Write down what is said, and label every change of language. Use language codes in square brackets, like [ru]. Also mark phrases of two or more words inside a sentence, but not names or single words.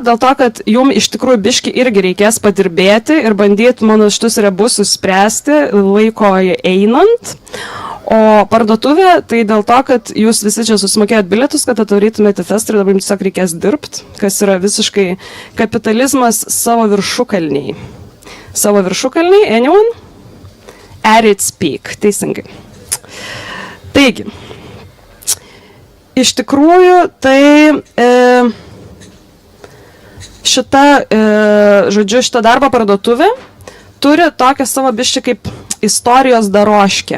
[lt] Dėl to, kad jum iš tikrųjų biški irgi reikės padirbėti ir bandyti mano šitus rebusus spręsti laiko einant. O parduotuvė, tai dėl to, kad jūs visi čia susimokėjot bilietus, kad atvarytumėte festą ir dabar jums tiesiog reikės dirbti, kas yra visiškai kapitalizmas savo viršukalniai. Savo viršukalniai, [en] anyone? At its peak, [lt] teisingai. Taigi, iš tikrųjų, tai šita, žodžiu, šita darbo parduotuvė turi tokią savo biščį kaip istorijos daroškę.